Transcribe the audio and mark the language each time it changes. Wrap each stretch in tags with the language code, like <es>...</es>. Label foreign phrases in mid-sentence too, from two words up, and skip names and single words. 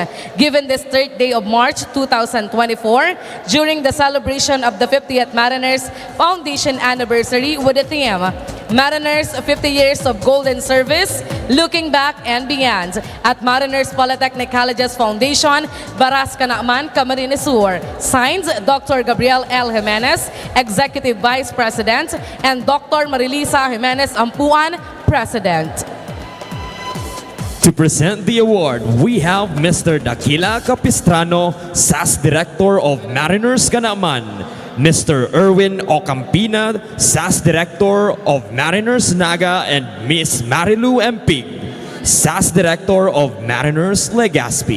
<en>Given this third day of March 2024, during the celebration of the 50th Mariners Foundation anniversary with the theme, Mariners 50 Years of Golden Service, Looking Back and Beyond at Mariners Polytechnic Colleges Foundation, Barasca Naman, Camarines Sur. Signed, Dr. Gabriel L. Jimenez, Executive Vice President, and Dr. Marilisa Jimenez Ampuan, President. To present the award, we have Mr. Dakila Capistrano, SAS Director of Mariners Kanaman, Mr. Erwin Ocampina, SAS Director of Mariners Naga, and Miss Marilu Empig, SAS Director of Mariners Legazpi.</en>